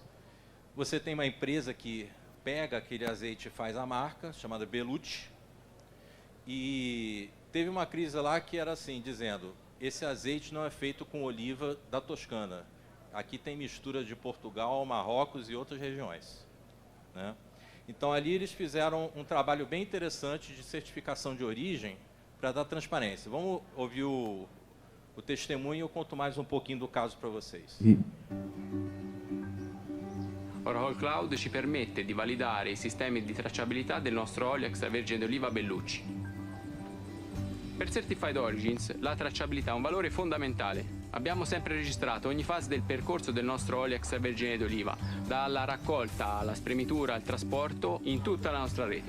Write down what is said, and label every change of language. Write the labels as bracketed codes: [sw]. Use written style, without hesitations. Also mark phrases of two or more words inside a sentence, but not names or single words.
[pt] Você tem uma empresa que pega aquele azeite e faz a marca, chamada Bellucci, e teve uma crise lá que era assim, dizendo, esse azeite não é feito com oliva da Toscana, aqui tem mistura de Portugal, Marrocos e outras regiões, né? Então ali eles fizeram um trabalho bem interessante de certificação de origem para dar transparência. Vamos ouvir o testemunho e eu conto mais um pouquinho do caso para vocês. [it] Oracle Cloud ci permette di validare i sistemi di tracciabilità del nostro olio extravergine d'oliva Bellucci. Per Certified Origins la tracciabilità è un valore fondamentale. Abbiamo sempre registrato ogni fase del percorso del nostro olio extravergine d'oliva, dalla raccolta alla spremitura al trasporto in tutta la nostra rete.